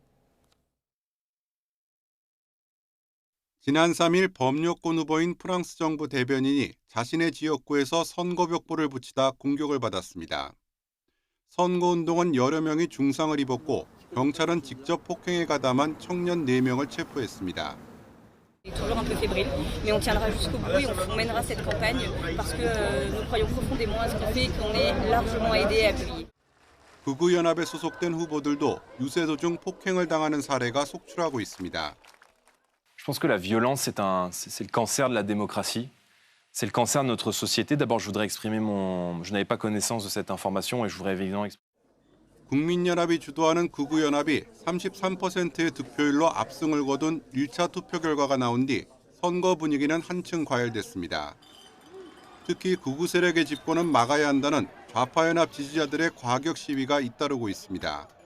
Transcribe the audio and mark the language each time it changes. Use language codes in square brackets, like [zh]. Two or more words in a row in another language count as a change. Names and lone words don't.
[ko] 지난 3일 범여권 후보인 프랑스 정부 대변인이 자신의 지역구에서 선거벽보를 붙이다 공격을 받았습니다. 선거운동은 여러 명이 중상을 입었고 경찰은 직접 폭행에 가담한 청년 4명을 체포했습니다. [fr] Toujours un peu fébrile, mais on tiendra jusqu'au bout et on mènera cette campagne parce que nous croyons profondément à ce qui fait qu'on est largement aidé et accueilli. [ko] 극우연합에 소속된 후보들도 유세 도중 폭행을 당하는 사례가 속출하고 있습니다. [fr] Je pense que la violence, c'est le cancer de la démocratie. C'est le cancer de notre société. D'abord, je voudrais exprimer je n'avais pas connaissance de cette information et je voudrais évidemment [ko] 국민연합이 주도하는 극우연합이 33%의 득표율로 압승을 거둔 1차 투표 결과가 나온 뒤 선거 분위기는 한층 과열됐습니다. 특히 극우 세력의 집권은 막아야 한다는 좌파연합 지지자들의 과격 시위가 잇따르고 있습니다.